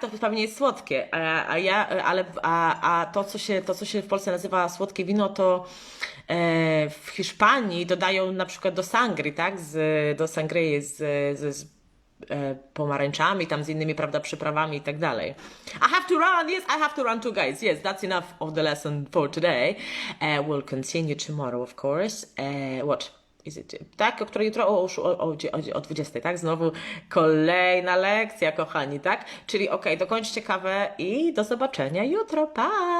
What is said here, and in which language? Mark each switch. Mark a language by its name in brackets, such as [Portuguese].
[Polish] To pewnie jest słodkie, a to, co się w Polsce nazywa słodkie wino, to w Hiszpanii dodają na przykład do sangrii, tak? Do sangrii z pomarańczami, tam z innymi, prawda, przyprawami i tak dalej. [English] I have to run too, guys. Yes, that's enough of the lesson for today. We'll continue tomorrow, of course. What? Is it, [Polish] tak, o której jutro o 20, tak? Znowu kolejna lekcja, kochani, tak? Czyli dokończcie kawę i do zobaczenia jutro. Pa!